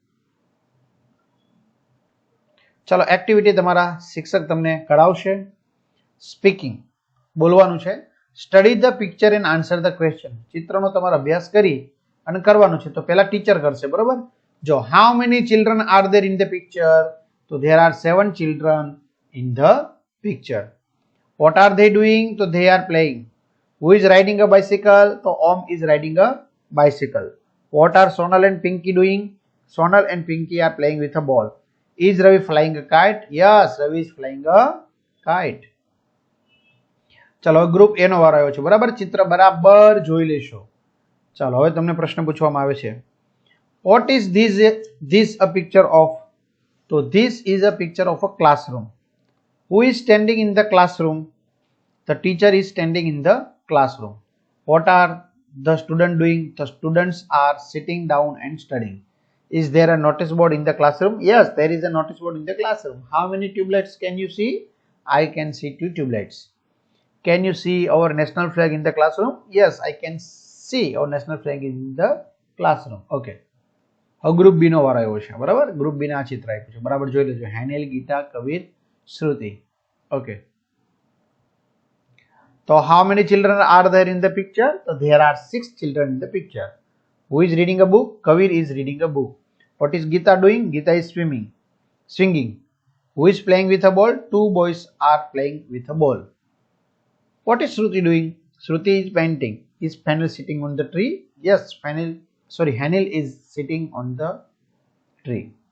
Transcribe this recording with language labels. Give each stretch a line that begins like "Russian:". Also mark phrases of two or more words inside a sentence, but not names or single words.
Gujarati: ચલો, એક્ટિવિટી તમારા શિક્ષક તમને કરાવશે. સ્પીકિંગ બોલવાનું છે.
English: Study the picture and answer the question.
Gujarati: ચિત્રનો તમારો અભ્યાસ કરી અને કરવાનું છે. તો પહેલા ટીચર કરશે, બરોબર.
English: જો How many children are there in the picture? તો there are 7 children in the picture. What are they doing? તો they are playing. Who is riding a bicycle? તો Om is riding a bicycle. What are Sonal and Pinky doing? Sonal and Pinky are playing with a ball. Is Ravi flying a kite? Yes, Ravi is flying a kite.
Gujarati: ચાલો ગ્રુપ એ નો વારો આવ્યો છે, બરાબર. ચિત્ર બરાબર જોઈ લેશો. ચાલો હવે તમને પ્રશ્ન પૂછવામાં આવે છે.
English: What is this a picture of? તો this is a picture of a classroom. Who is standing in the classroom? The teacher is standing in the classroom. What are the students doing? The students are sitting down and studying. Is there a notice board in the classroom? Yes, there is a notice board in the classroom. How many tubelights can you see? I can see 2 tubelights. Can you see our national flag in the classroom? Yes, I can see our national flag in the classroom.
Gujarati: Okay. હવે ગ્રુપ બી નો વારો આવ્યો છે, બરાબર. ગ્રુપ બી ના આ ચિત્ર આપ્યું છે, બરાબર જોઈ લેજો. હેનેલ, ગીતા, કબીર, શ્રુતિ. ઓકે.
English: તો How many children are there in the picture? તો there are 6 children in the picture. Who is reading a book? Kabir is reading a book. What is Geeta doing? Geeta is swinging. Who is playing with a ball? 2 boys are playing with a ball. What is Shruti doing? Shruti is painting. Is Fanil sitting on the tree? Yes, Hanil is sitting on the tree.